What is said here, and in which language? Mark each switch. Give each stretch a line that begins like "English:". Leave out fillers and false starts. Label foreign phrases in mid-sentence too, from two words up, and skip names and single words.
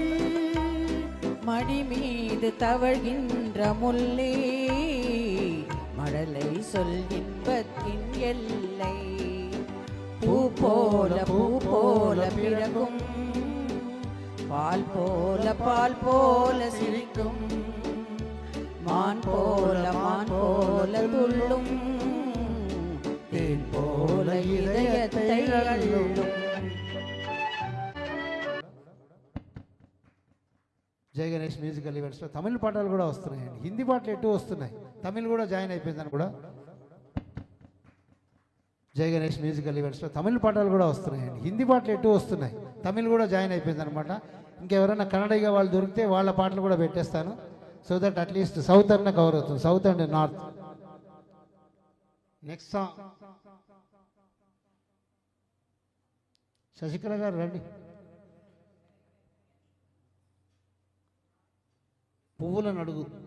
Tamil: மடி மீது தவழ்கின்ற முல்லே மடலை சொல் இன்பத்தின் எல்லை பூ போல பிறக்கும் பால் போல சிரிக்கும் மான் போல துள்ளும் தேன் போல இதயத்தை அள்ளும்
Telugu: జై గణేష్ మ్యూజికల్ ఈవెంట్స్లో తమిళ పాటలు కూడా వస్తున్నాయండి హిందీ పాటలు ఎటు వస్తున్నాయి తమిళ్ కూడా జాయిన్ అయిపోయిందని కూడా జై గణేష్ మ్యూజికల్ ఈవెంట్స్లో తమిళ పాటలు కూడా వస్తున్నాయండి హిందీ పాటలు ఎటు వస్తున్నాయి తమిళ్ కూడా జాయిన్ అయిపోయింది అనమాట ఇంకెవరైనా కన్నడగా వాళ్ళు దొరికితే వాళ్ళ పాటలు కూడా పెట్టేస్తాను
English: so that at least South
Telugu: అన్న కవర్ అవుతుంది
English: South and North next song
Telugu: శశికళ గారు రండి పువ్వులను అడుగు